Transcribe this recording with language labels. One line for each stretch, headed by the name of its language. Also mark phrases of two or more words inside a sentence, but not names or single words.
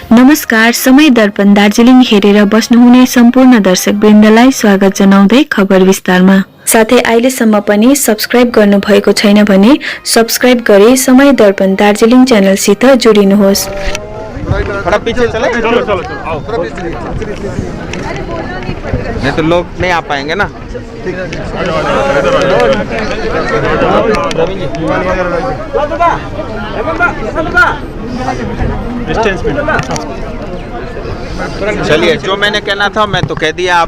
Nepali: नमस्कार, समय दर्पण दार्जिलिङ हेरेर बस्नुहुने सम्पूर्ण दर्शकवृन्दलाई स्वागत जनाउँदै खबर विस्तारमा। साथै अहिलेसम्म पनि सब्स्क्राइब गर्नुभएको छैन भने सब्स्क्राइब गरी समय दर्पण दार्जिलिङ च्यानलसित जोडिनुहोस्।
Hindi: थोड़ा पीछे चले, नहीं तो लोग नहीं आ पाएंगे ना। चलिए, जो मैंने कहना था मैं तो कह दिया।